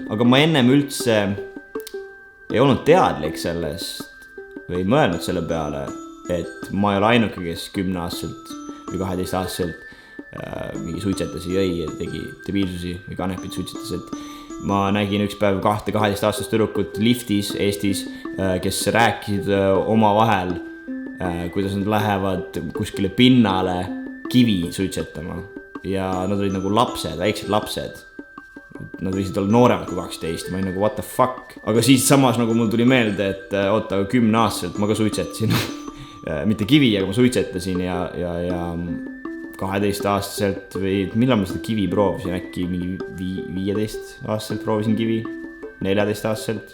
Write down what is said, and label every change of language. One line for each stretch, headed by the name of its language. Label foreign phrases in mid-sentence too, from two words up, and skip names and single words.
Estonian: Aga ma ennem üldse ei olnud teadlik sellest või mõelnud selle peale, et ma ei ole ainuke, kes 10-aastaselt või 12-aastaselt mingi suitsetasi jõi ja tegi debiilsusi või kanepid suitsetas, et ma nägin üks päev 12-aastast tüdrukut liftis Eestis, kes rääkisid oma vahel, kuidas nad lähevad kuskile pinnale kivi suitsetama ja nad olid nagu lapsed, väiksed lapsed. Nad võisid olla nooremad kui 12, ma olin nagu
English: what the fuck.
Estonian: Aga siis samas nagu mul tuli meelde, et oota, 10-aastaselt ma ka suitsetasin. Mitte kivi, aga ma suitsetasin ja 12-aastaselt või millal ma seda kivi proovisin, äkki mingi 15-aastaselt proovisin kivi, 14-aastaselt.